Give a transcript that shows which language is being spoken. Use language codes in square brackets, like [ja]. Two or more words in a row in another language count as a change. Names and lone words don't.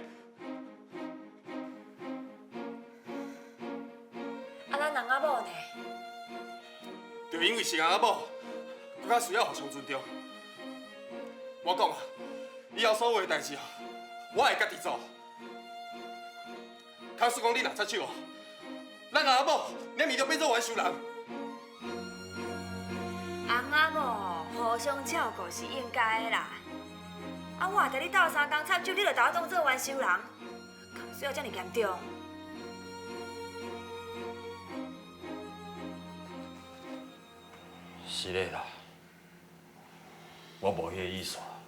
[nan] 啊，咱人仔某呢？就因为是人仔某，更较需要互相尊重。我讲啊。以后所有的代志，我会家己做。假使讲你若插手，咱阿某连咪就变做冤仇人。翁仔某互相照顾是应该的啦。啊，我甲你斗3工插手，你就把我当做冤仇人，敢需要这么严重？是嘞啦，我无迄个意思。